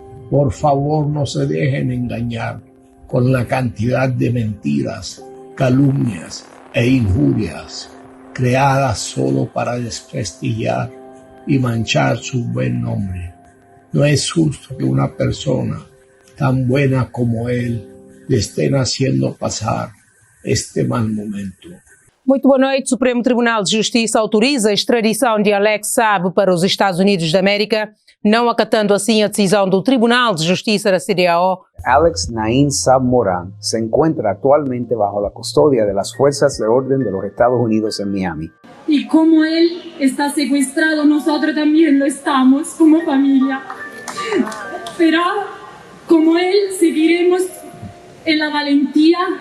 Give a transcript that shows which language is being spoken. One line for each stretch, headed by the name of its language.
Spanish: Por favor, no se dejen engañar con la cantidad de mentiras, calumnias e injurias creadas solo para desprestigiar y manchar su buen nombre. No es justo que una persona tan buena como él le estén haciendo pasar este mal momento.
Portuguese: Muito boa noite. O Supremo Tribunal de Justiça autoriza a extradição de Alex Saab para os Estados Unidos da América, não acatando assim a decisão do Tribunal de Justiça da CEDEAO.
Spanish: Alex Naim Saab Morán se encuentra actualmente bajo la custodia de las Fuerzas de Orden de los Estados Unidos en Miami. Y como él está secuestrado, nosotros también lo estamos como familia. Pero como él seguiremos en la valentía